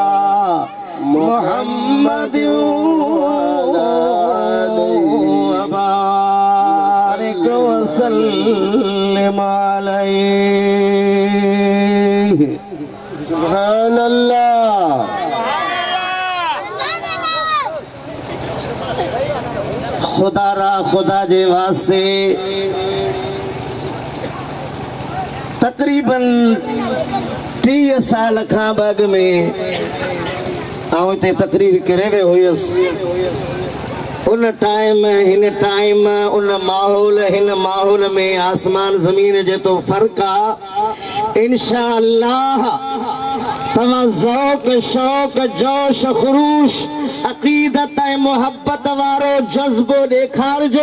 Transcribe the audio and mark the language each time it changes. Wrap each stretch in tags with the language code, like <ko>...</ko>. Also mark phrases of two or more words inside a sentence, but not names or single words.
<ar>محمد وبارك وسلم عليه. سبحان الله.</ar> <sd>خدا را خدا جي واسطي تقريبن 30 سال کان اڳ ۾ آئون هتي تقرير ڪري ويو هئس. اُن ٽائيم هِن ٽائيم اُن ماحول هِن ماحول ۾ آسمان زمين جي تو فرق آ. انشاءالله توهان ذوق شوق جوش خروش عقيدت ۽ محبت وارو جذبو ڏيکاريجو.</sd>